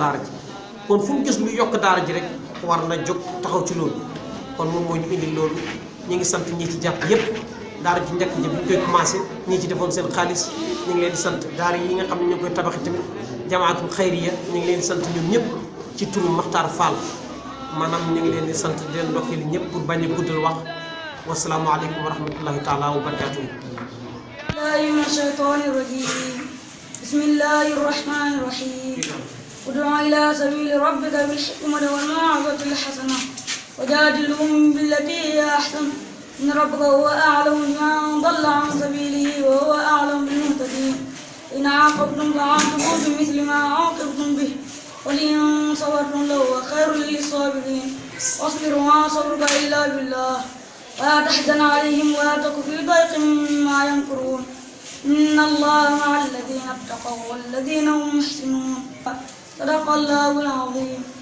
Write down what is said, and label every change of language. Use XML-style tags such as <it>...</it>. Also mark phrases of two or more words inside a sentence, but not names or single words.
<wo>daara ji kon fu mu gis lu yokk daara ji rek war na jóg taxaw ci loolu kon moom moo ñu indi loolu ñu ngi sant ñi ci jàpp yépp daara ji njëkk ji bu ñu koy commencé ñi ci defoon seen xaalis ñu ngi leen di sant daara yi nga xam ne ñu ngi koy tabaxi tamit</wo> <ar>الجماعة الخيرية</ar> <wo>ñu ngi leen di sant ñun ñëpp ci turu Makhtar Fall maanaam ñu ngi leen di sant di leen ndokkeel ñëpp pour bañ a guddal wax</wo> <ar>والسلام عليكم ورحمة الله تعالى وبركاته. من الشيطان الرجيم بسم الله الرحمن الرحيم ادع إلى سبيل ربك بالحكمة والموعظة الحسنة وجادلهم بالتي هي أحسن إن ربك هو أعلم بمن ضل عن سبيله وهو أعلم بالمهتدين إن عاقبتم فعاقبوا بمثل ما عاقبتم به ولئن صبرتم لهو خير للصابرين واصبر وما صبرك إلا بالله ولا تحزن عليهم ولا تك في ضيق مما يمكرون إن الله مع الذين اتقوا والذين هم محسنون صدق الله العظيم.</ar>